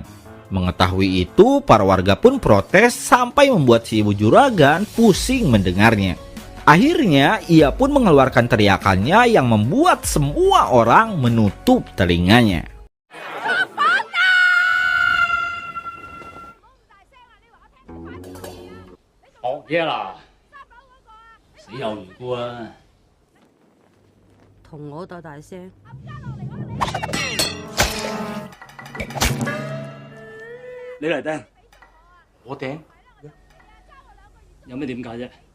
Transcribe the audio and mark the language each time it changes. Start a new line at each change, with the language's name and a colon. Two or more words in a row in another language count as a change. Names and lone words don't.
Indonesian: Mengetahui itu, para warga pun protes sampai membuat si ibu juragan pusing mendengarnya. Akhirnya ia pun mengeluarkan teriakannya yang membuat semua orang menutup telinganya. Oh iya lah,
Cantonese: 死有餘辜啊！同我鬥大聲，你嚟掟，我掟，有咩點解啫？